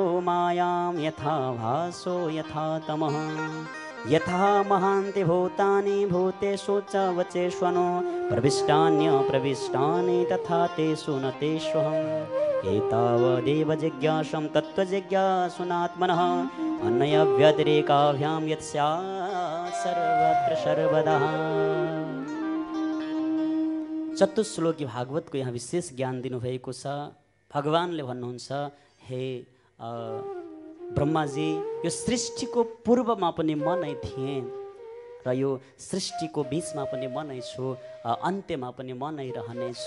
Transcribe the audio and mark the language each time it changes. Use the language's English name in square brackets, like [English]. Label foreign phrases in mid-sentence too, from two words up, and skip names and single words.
[Sanskrit] मायां यथा भासो यथा तमः यथा महान्ति भूतानि भूतेषु च वचेष्वनो प्रविष्टान्यप्रविष्टानि तथा तेषु न तेष्वहम् एतावदेव जिज्ञासं तत्त्वजिज्ञासुनात्मनः अन्यव्यतिरेकाभ्यां यत् स्यात् सर्वत्र सर्वदा। [Nepali] चतुश्लोकी भागवतको यहाँ विशेष ज्ञान दिनुभएको छ। भगवानले भन्नुहुन्छ, हे ब्रह्माजी, यो सृष्टिको पूर्वमा पनि म नै थिएँ र यो सृष्टिको बिचमा पनि म नै छु, अन्त्यमा पनि म नै रहनेछु।